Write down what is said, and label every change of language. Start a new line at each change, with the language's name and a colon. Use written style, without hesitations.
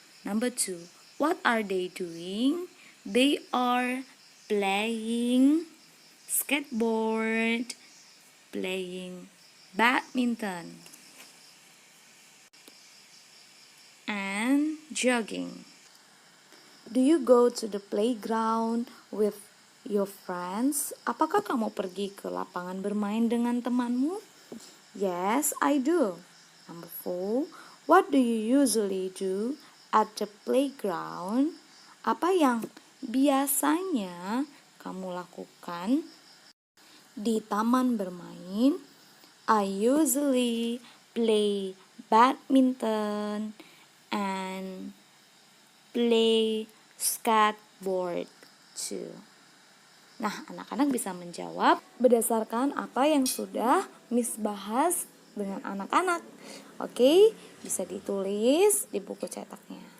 English: Number 2, what are they doing? They are playing skateboard, playing badminton, and jogging. Do you go to the playground with your friends?
Indonesian: Apakah kamu pergi ke lapangan bermain dengan temanmu?
English: Yes, I do. Number 4, what do you usually do at the playground?
Indonesian: Apa yang biasanya kamu lakukan di taman bermain?
English: I usually play badminton and play skateboard too.
Indonesian: Nah, anak-anak bisa menjawab berdasarkan apa yang sudah Miss bahas dengan anak-anak. Oke, bisa ditulis di buku cetaknya.